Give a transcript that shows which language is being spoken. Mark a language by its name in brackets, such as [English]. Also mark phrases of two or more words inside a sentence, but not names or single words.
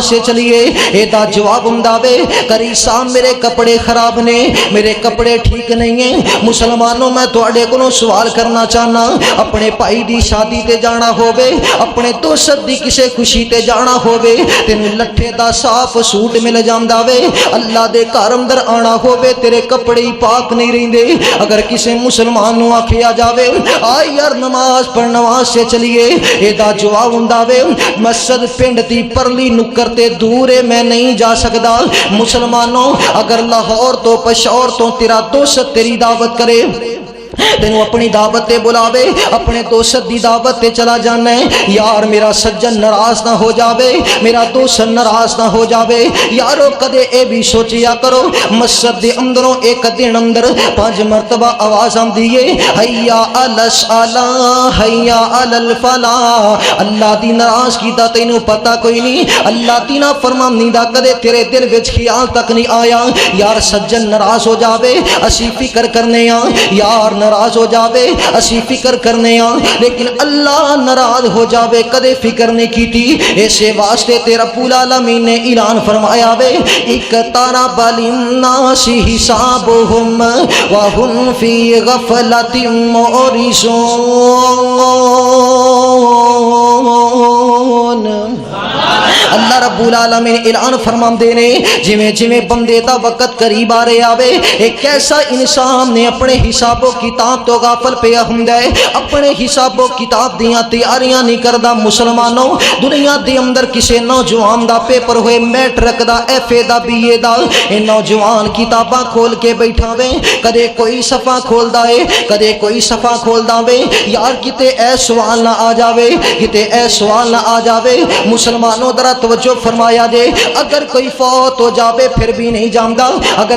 [Punjabi] سے چلیے اے دا جواب ہوندا وے کری صاحب میرے کپڑے خراب نے [Urdu] میرے کپڑے ٹھیک نہیں ہیں [Punjabi] مسلمانوں میں تواڈے کولوں سوال کرنا چاہنا اپنے بھائی دی شادی تے جانا ہووے اپنے دوست دی کسے خوشی تے جانا ہووے تینوں لٹھے دا صاف سوٹ مل جاندا وے اللہ دے گھر اندر آنا ہووے تیرے کپڑے پاک نہیں رہندے اگر کسے مسلمان نو آکھیا جاوے آ یار نماز پڑھ نماز سے چلیے اے دا جواب ہوندا وے مسجد پنڈ دی پرلی نکر تے دور ہے میں نہیں جا سکدا مسلمانوں اگر لاہور تو پشاور تو تیرا دوست تیری دعوت کرے تینوں اپنی دعوت تے بلاوے اپنے دوست دی دعوت تے چلا جانا ہے یار میرا سجن ناراض نہ ہو جاوے میرا دوست ناراض نہ ہو جاوے یارو کدے اے بھی سوچیا کرو مسجد دے اندروں ایک دن اندر 5 مرتبہ آواز آندی ہے [Arabic] حیا علی الصلاۃ حیا علی الفلاح [Punjabi] اللہ دی ناراضگی دا تینوں پتہ کوئی نہیں اللہ دی نافرمانی دا کدے تیرے دل وچ خیال تک نہیں آیا یار سجن ناراض ہو جاوے اسی فکر کرنے ہاں یار ناراض ہو جاوے اسی فکر کرنے ہاں لیکن اللہ ناراض ہو جاوے کدے فکر نہیں کیتی اسے واسطے تے رب العالمین نے اعلان فرمایا وے [Arabic] اقترب للناس حسابهم وهم في غفلة [Punjabi] معرضون اللہ رب العالمین اعلان فرماندے نے جویں جویں بندے دا وقت قریب آ رہے آوے ایک ایسا انسان نے اپنے حساب و کتاب تو غافل پیا ہوندا ہے اپنے حساب و کتاب دیاں تیاریاں نہیں کردا مسلمانوں دنیا دے اندر کسے نوجوان دا پیپر ہوئے میٹرک دا ایف اے دا بی اے دا اے نوجوان کتاباں کھول کے بیٹھا وے کدے کوئی صفحہ کھولدا ہے کدے کوئی صفحہ کھولدا وے یار کتے اے سوال نہ آ جاوے کتے اے سوال نہ آ جاوے مسلمانوں ذرا توجہ فرمایا جے اگر کوئی فوت ہو جاوے پھر بھی نہیں جاندا اگر